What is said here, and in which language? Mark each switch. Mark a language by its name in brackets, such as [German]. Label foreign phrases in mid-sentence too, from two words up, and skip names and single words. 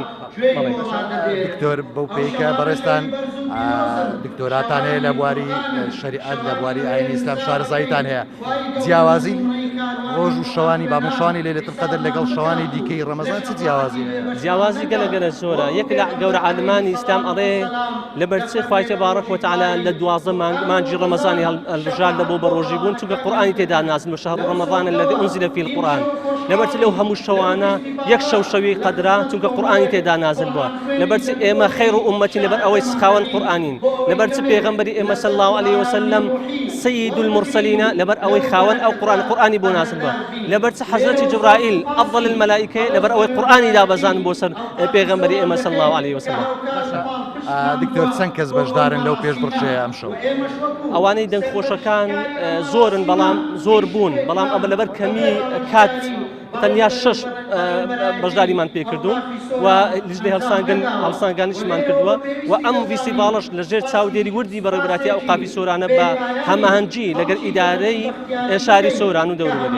[Central Kurdish] دکتۆر بەو پێیکە بەڕێستان دکتۆراتان هەیە لە بواری شەریعەت لە بواری ئاینی ئیسلام شارەزاییتان هەیە جیاوازی ڕۆژ و شەوانی بابن شەوانی [Arabic] لەیلەتول قەدر [Central Kurdish] لەگەڵ شەوانی دیکەی ڕەمەزان چ جیاوازی گەلە زۆرە یەک لە گەورە عالمانی ئیسلام ئەڵێ لەبەرچی خوای [Arabic] تەبارەک وتەعالا [Central Kurdish] لە 12 مانگی ڕەمەزانی هەڵبژار لە بۆ بە ڕۆژی بوون چونکە قورئانی تێدا نازل بە [Arabic] شەهر ڕەمەضان الذي أنزل فيه القرآن [Central Kurdish] لەبەرچی لەو هەموو شەوانە یەک شەوی قەدرا چونکە قورئانی تێدا نازل بووە لەبەرچی ئێمە خەیر و ئومەتی لەبەر ئەوەی خاوەن قورئانین لەبەرچی پێغەمبەری ئێمە [Arabic] صلی الله عليه وسلم سيد المرسلين [Central Kurdish] لەبەر ئەوەی خاوەن ئەو قورئانی بۆ نازل بووە لەبەرچی حەزرەتی جبرائیل [Arabic] ئەفضل المەلائکە [Central Kurdish] لەبەر ئەوەی قورئانی دابەزان بۆ سەر پێغەمبەری ئێمە [Arabic] صلی الله عليه وسلم [Central Kurdish] دکتۆر چەند کەس بەشدارن لەو پێشبڕکێیە ئەم شەو ئەوانەی دەنگخۆشەکان زۆرن بەڵام زۆر بوون بەڵام ئەمە لەبەر کەمی کات تەنیا 6 بەشداریمان پێکردوون و لیژنەی هەڵسانگانیشمان کردووە و ئەم فستیڤاڵەش لەژێر چاودێری وردی بەڕێوەبراتی ئەو قافی سۆرانە بە هەماهەنگی لەگەڵ ئیدارەی شاری سۆران و دەوروبەری